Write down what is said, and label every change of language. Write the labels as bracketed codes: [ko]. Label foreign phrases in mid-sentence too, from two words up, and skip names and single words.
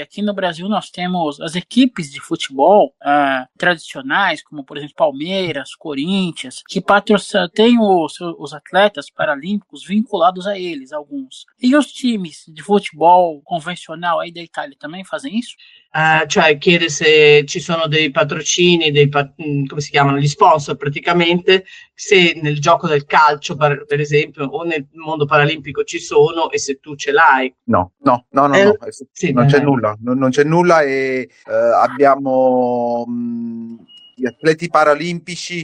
[pt] Aqui no Brasil nós temos as equipes de futebol tradicionais, como por exemplo Palmeiras, Corinthians, que têm os atletas paralímpicos vinculados a eles, alguns. E os times de futebol convencional aí da Itália também fazem isso? [it] Cioè chiede se ci sono dei patrocini, come si chiamano, gli sponsor praticamente, se nel gioco del calcio per esempio o nel mondo paralimpico ci sono e se tu ce l'hai. No, sì, non c'è nulla, non c'è nulla, e abbiamo gli atleti paralimpici.